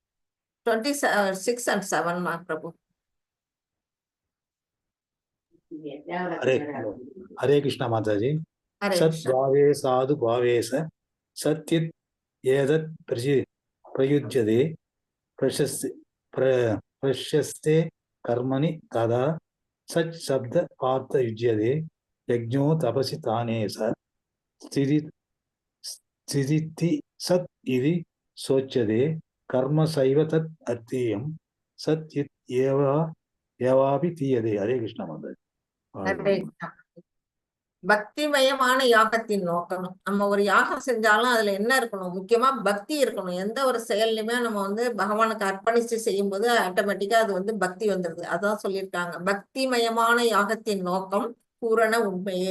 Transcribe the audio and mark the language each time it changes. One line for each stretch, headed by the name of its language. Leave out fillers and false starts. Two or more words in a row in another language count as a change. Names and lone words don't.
Tamil: 26 and 7 பிரபு. ஹரே கிருஷ்ணா. மாதாஜி. ஹரே சத் கிருஷ்ணா.
Sanskrit: भावे साधु भावेच सत्यत् एतत् प्रयुज्यते प्रशस्ते कर्मणि तदा सच शब्द पार्थ युज्यते यज्ञो तपसि ताने स्थिति सत् इति सोच्यते कर्म सैव तत् अर्थीयं सत् एवापि तीयते.
Tamil: ஹரே கிருஷ்ண மாதாஜி. ஹரே கிருஷ்ணா. பக்திமயமான யாகத்தின் நோக்கம், நம்ம ஒரு யாகம் செஞ்சாலும் அதுல என்ன இருக்கணும், முக்கியமா பக்தி இருக்கணும். எந்த ஒரு செயல்லையுமே நம்ம வந்து பகவானுக்கு அர்ப்பணிச்சு செய்யும் போது ஆட்டோமேட்டிக்கா அது வந்து பக்தி வந்துருது. அதான் சொல்லியிருக்காங்க, பக்திமயமான யாகத்தின் நோக்கம் பூரண உண்மையே.